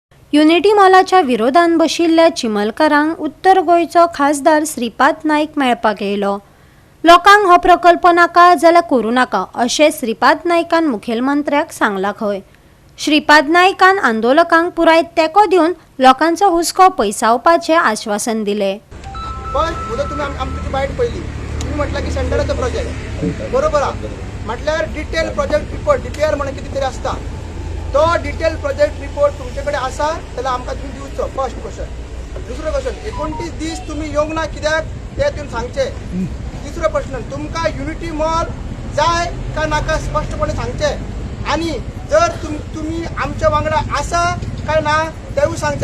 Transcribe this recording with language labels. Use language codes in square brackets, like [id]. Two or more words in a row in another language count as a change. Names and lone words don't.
[kok] युनिटी मॉलाच्या विरोधान बशिल्ल्या चिमलकारांक उत्तर गोंयचो खासदार श्रीपाद नाईक मेळपाक येयलो. लोकांक हो प्रकल्प नाका जाल्यार करूं नाका अशें श्रीपाद नाईकान मुखेलमंत्र्याक सांगलां खंय. श्रीपाद नाईकान आंदोलकांक पुराय तेंको दिवन लोकांचो हुस्को पयसावपाचें आश्वासन दिलें. [mr] पण उद्या तुम्ही आमची बाईट पहिली तुम्ही म्हटलं की सेंटरचा प्रोजेक्ट बरोबर आहे म्हटल्यावर [en] detail project report [mr] DPR म्हणून कितीतरी असता तो [en] detail project report [mr] तुमच्याकडे असा त्याला [kok] आमकां तुम्ही दिवचो. [en] first question. [kok] दुसरो क्वेश्चन 29 दीस तुम्ही येवंक ना कित्याक ते तुम्ही सांगचे. तिसरो प्रश्न तुमका युनिटी मॉल जाय का नाका स्पष्टपणे सांगचे आणि जर तुम्ही आमच्या वांगडा आसा काय ना तेवूय सांगचे.